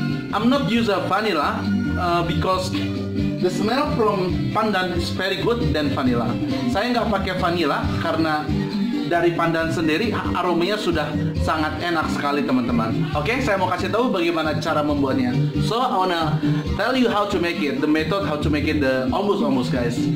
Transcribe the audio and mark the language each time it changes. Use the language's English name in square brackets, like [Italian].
[English] I'm not use a vanilla because the smell from pandan is very good than vanilla. [Indonesian] Saya nggak pakai vanilla karena dari pandan sendiri aromanya sudah sangat enak sekali, teman-teman. Oke, saya mau kasih tahu bagaimana cara membuatnya. [English] So I wanna tell you how to make it, the method how to make it the ombus, guys.